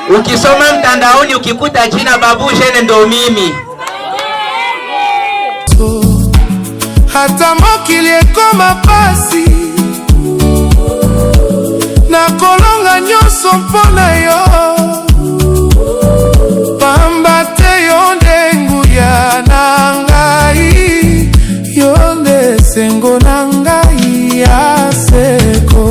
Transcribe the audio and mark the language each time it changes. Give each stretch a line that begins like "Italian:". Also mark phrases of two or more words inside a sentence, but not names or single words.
Swahili: Ukisoma mtandaoni ukikuta jina Babu Jeune ndo mimi.
Lingala: Hata mokili ekoma pasi na kolonga nyonso mpona yo, pamba te yo nde nguya na ngai, yo nde sengo na ngai ya seko.